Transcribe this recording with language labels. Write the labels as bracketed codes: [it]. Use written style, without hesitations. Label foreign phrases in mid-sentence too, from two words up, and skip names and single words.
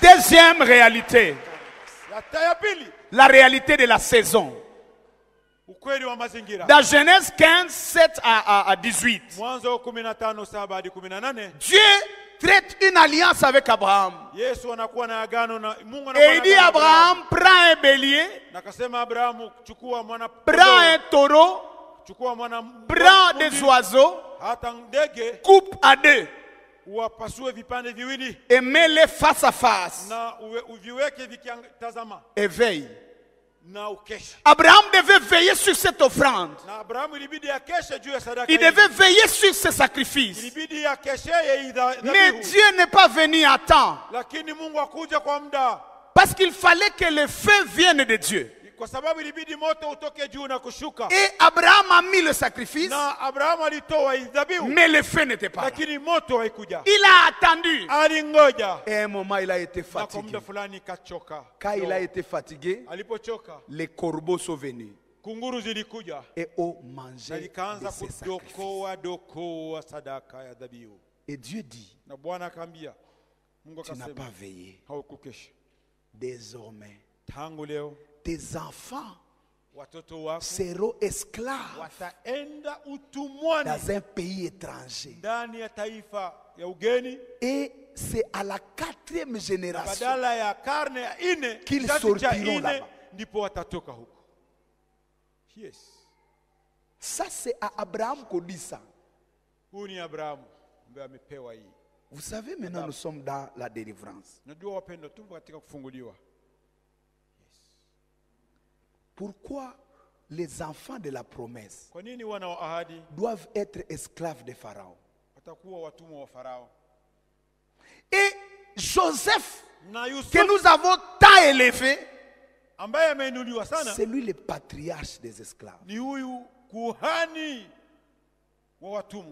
[fr] Deuxième réalité, [sw] Ya pili, [fr] la réalité de la saison. [sw] Ukweli wa mazingira. [fr] Dans Genèse 15, 7 à 18. [sw] Mwanzo 15:7 hadi 18. [fr] Dieu traite une alliance avec Abraham. [sw] Yesu anakuwa na agano na Mungu [fr] Et il dit à Abraham, prends un bélier, [sw] na akasema Abrahamu, chukua mwana [fr] prends un taureau, [sw] chukua mwana [fr] prends des oiseaux, [sw] hata ndege [fr] coupe à deux [sw] uwapasue vipande viwili [fr] et mets-les face à face [sw] na uviweke vikitazama [fr] et veille. [sw] na ukeshe. [fr] Abraham devait veiller sur cette offrande. [sw] Na Abrahamu ilibidi akeshe juu ya sadaka. [fr] Il devait veiller sur ses sacrifices. [sw] Ilibidi akeshe yeye dhabihu. [fr] Mais Dieu n'est pas venu à temps. [sw] Lakini Mungu akuja kwa muda. [fr] Parce qu'il fallait que le feu vienne de Dieu. [sw] Kwa sababu ilibidi moto utoke juu na kushuka. [fr] Et Abraham a mis le sacrifice. [sw] Na Abrahamu alitoa dhabihu. [fr] Mais le feu n'était pas là. [sw] Lakini moto haikuja. [fr] Il a attendu. [sw] Alingoja. [fr] Et à un moment, il a été [sw] Na kwa [fr] fatigué. [sw] muda fulani kachoka. [fr] Quand il a été fatigué, [sw] Alipochoka, [fr] les corbeaux sont venus [sw] kunguru zilikuja [fr] et ont [sw] na [fr] mangé [sw] likaanza [fr] de ces sacrifices. [sw] dokoa sadaka ya dhabihu. [fr] Et Dieu dit, [sw] Na Bwana akaambia, Mungu [fr] tu n'as [sw] akasema, [fr] pas veillé. [sw] haukukesha. [fr] Désormais, [sw] Tangu leo [fr] tes enfants [sw] watoto wako [fr] seront esclaves [sw] wataenda utumwani [fr] dans un pays étranger. [sw] ndani ya taifa ya ugeni, [fr] Et c'est à la 4e génération [sw] badala ya karne ya 4 [fr] qu'ils [sw] kizazi cha [fr] sortiront [sw] 4 [fr] là-bas. [sw] ndipo watatoka huko. Yes, [fr] Ça, c'est à Abraham qu'on dit ça. [sw] huyu ni Abrahamu ambaye amepewa hii. [fr] Vous savez, maintenant, nous sommes dans la délivrance. [sw] Najua wapendwa, tupo katika kufunguliwa. [fr] Pourquoi les enfants de la promesse [sw] Kwa nini wana wa ahadi [fr] doivent être esclaves de Pharaon? [sw] watakuwa watumwa wa Farao? [fr] Et Joseph, [sw] Na Yusuf [fr] que nous avons tant élevé, [sw] ambaye ameinuliwa sana [fr] c'est lui le patriarche des esclaves. [sw] ni huyu kuhani wa watumwa.